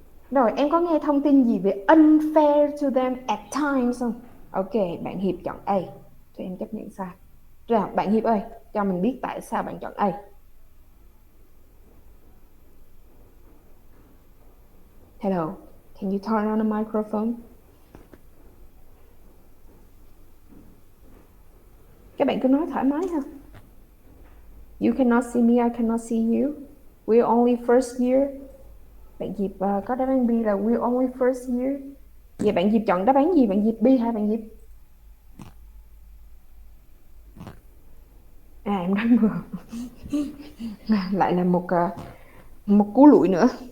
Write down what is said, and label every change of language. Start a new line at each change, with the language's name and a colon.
Vietnamese: Rồi, em có nghe thông tin gì về
English: unfair to them at times
Vietnamese: không? Ok, bạn Hiệp chọn A. Cho em chấp nhận sai. Rồi, bạn Hiệp ơi, cho mình biết tại sao bạn chọn A.
English: Hello, can you turn on the microphone?
Vietnamese: Các bạn cứ nói thoải mái ha.
English: You cannot see me, I cannot see you. We're only first year.
Vietnamese: Bạn Diệp có đáp án B là
English: we're only first year.
Vietnamese: Vậy bạn Diệp chọn đáp án gì? Bạn Diệp B hay bạn Diệp? À, em đoán vừa. Lại là một cú lụi nữa.